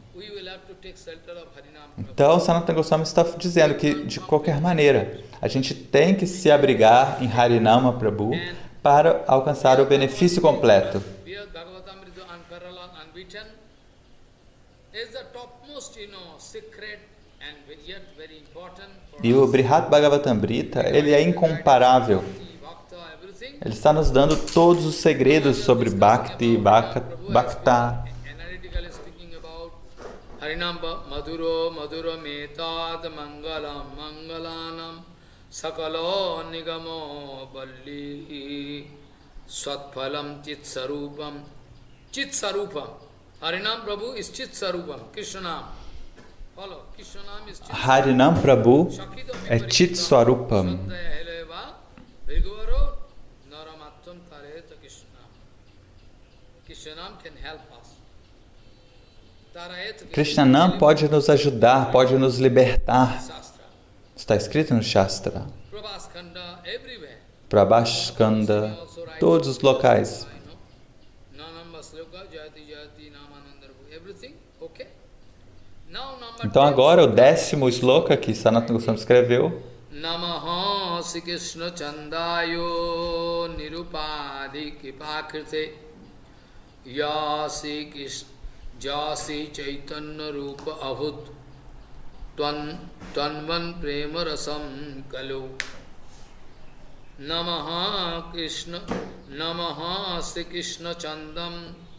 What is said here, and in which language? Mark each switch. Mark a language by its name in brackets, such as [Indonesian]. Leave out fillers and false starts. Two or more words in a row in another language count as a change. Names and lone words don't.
[Portuguese] Então, Sanatana Goswami está dizendo que, de qualquer maneira, a gente tem que se abrigar em Harinama Prabhu para alcançar o benefício completo. E o Brihat Bhagavatamrita, ele é incomparável. Ele está nos dando todos os segredos sobre Bhakti, Bhakta. [Sanskrit] Harinamba maduro maduro metad mangalam mangalanam sakalo nigamo balli swatphalam chitsarupam. [English] Harinam Prabhu is chitsarupam, Krishnanam. [Portuguese] Harinam Prabhu é Chitswarupam. Krishnanam pode nos ajudar, pode nos libertar. Está escrito no Shastra. Prabhaskanda, todos os locais. Então agora o 10º sloka que Sanatana Goswami escreveu. [Sanskrit] Namaha Sri Krishna Chandayo Nirupadi Kipakrite Yasi Chaitanya Rupa Ahud Twanvan Prema Rasam Kalu Namaha Sri Krishna Chandam